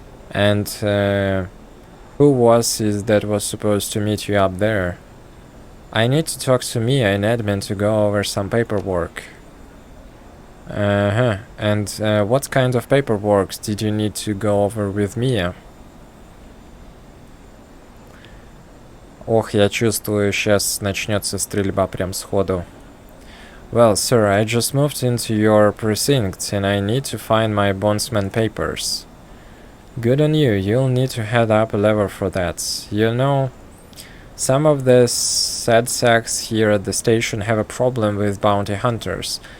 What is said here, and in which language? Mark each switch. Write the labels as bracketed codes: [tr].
[en] And who was it that was supposed to meet you up there? I need to talk to Mia and admin to go over some paperwork. And what kind of paperwork did you need to go over with Mia? [ru] Ох, я чувствую, сейчас начнется стрельба прям сходу. [en] Well, sir, I just moved into your precinct and I need to find my bondsman papers. Good on you, you'll need to head up a lever for that. You know, some of the sad sacks here at the station have a problem with bounty hunters.